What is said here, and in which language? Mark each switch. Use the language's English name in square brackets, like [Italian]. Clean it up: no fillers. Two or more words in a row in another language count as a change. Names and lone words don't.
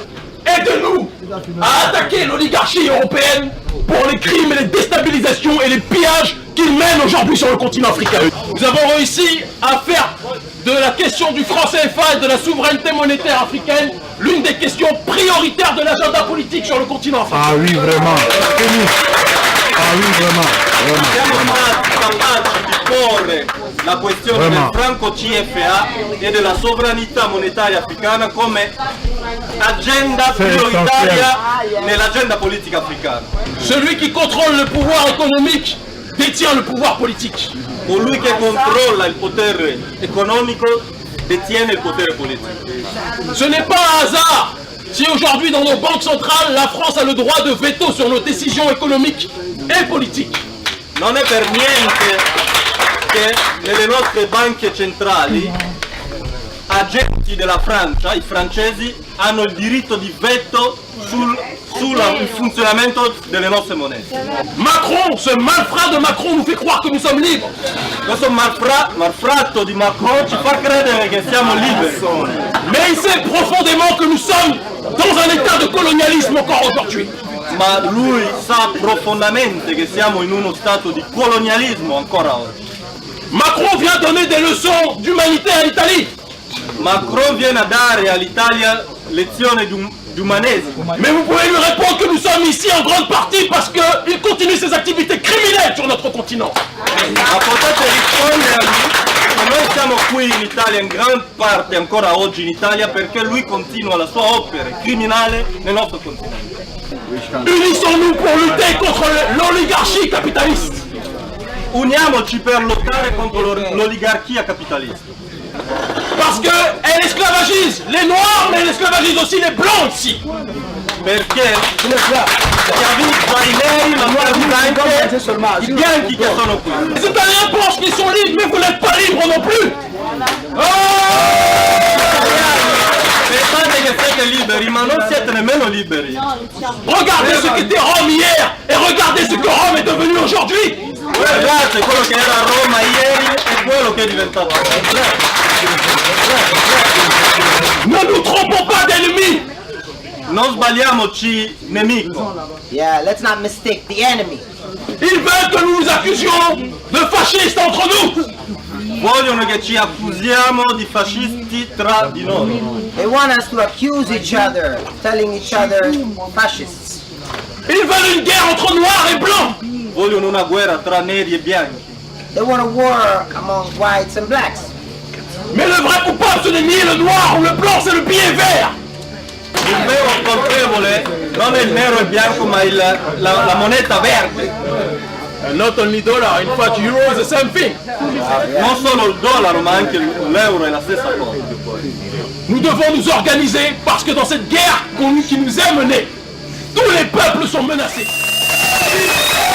[French] Aidez-nous à attaquer l'oligarchie européenne pour les crimes et les déstabilisations et les pillages qu'ils mènent aujourd'hui sur le continent africain. Nous avons réussi à faire de la question du franc CFA et de la souveraineté monétaire africaine l'une des questions prioritaires de l'agenda politique sur le continent africain. Ah oui, vraiment. Ah oui, vraiment. [Italian] Siamo stati capaci di porre la questione del franco CFA e della sovranità monetaria africana come agenda prioritaria nell'agenda politica africana. [French] Celui qui contrôle le pouvoir économique détient le pouvoir politique. [Italian] Colui che controlla il potere economico detiene il potere politico. [French] Ce n'est pas un hasard si aujourd'hui dans nos banques centrales, la France a le droit de veto sur nos décisions économiques et politiques. [Italian] Non è per niente che nelle nostre banche centrali agenti della Francia, i francesi, hanno il diritto di veto sul funzionamento delle nostre monete. [French] Macron, ce malfrat de Macron nous fait croire que nous sommes libres. [Italian] Questo malfratto di Macron ci fa credere che siamo liberi. [French] Mais il sait profondément que nous sommes dans un état de colonialisme encore aujourd'hui. [Italian] Ma lui sa profondamente che siamo in uno stato di colonialismo ancora oggi. [French] Macron vient donner des leçons d'humanité à l'Italie. [Italian] Macron viene a dare all'Italia lezioni di umanesimo. [French] Mais vous pouvez lui répondre que nous sommes ici en grande partie parce qu'il continue ses activités criminelles sur notre continent. [Italian] Ma potete rispondere a lui che noi siamo qui in Italia in gran parte ancora oggi in Italia perché lui continua la sua opera criminale nel nostro continente. [French] Unissons-nous pour lutter contre l'oligarchie capitaliste. [Italian] Uniamoci per lottare contro l'oligarchia capitalista. [French] Parce qu'elle esclavagise les noirs, mais elle esclavagise aussi les blancs ici. [Italian] Perché schiavizza i neri, ma anche i bianchi che sono qui. [French] Les Italiens pensent qu'ils sont libres, mais vous n'êtes pas libres non plus. [Italian] Pensate che siete liberi, ma non siete nemmeno liberi. [French] Regardez ce qu'était Rome hier et regardez ce que Rome est devenu aujourd'hui. [Italian] Guardate quello che era Roma ieri e quello che è diventato. [French] Ne nous trompons pas d'ennemis. [Italian] Non sbagliamoci nemico. [English] Yeah, let's not mistake the enemy. [French] Ils veulent que nous nous accusions de fascistes entre nous. [Italian] Vogliono che ci accusiamo di fascisti tra di noi. [English] They want us to accuse each other, telling each other fascists. [French] Ils veulent une guerre entre noirs et blancs. [Italian] Vogliono una guerra tra neri e bianchi. [English] They want a war among whites and blacks. [French] Mais le vrai coupable, ce n'est ni le noir ou le blanc, c'est le billet vert. [Italian] Il vero colpevole non è il nero e il bianco, ma la moneta verde. [English] Not only dollar, in fact, euro is the same thing. [Italian] Non solo il dollaro, ma anche l'euro è la stessa cosa. [French] Nous devons nous organiser parce que dans cette guerre qui nous est menée, tous les peuples sont menacés.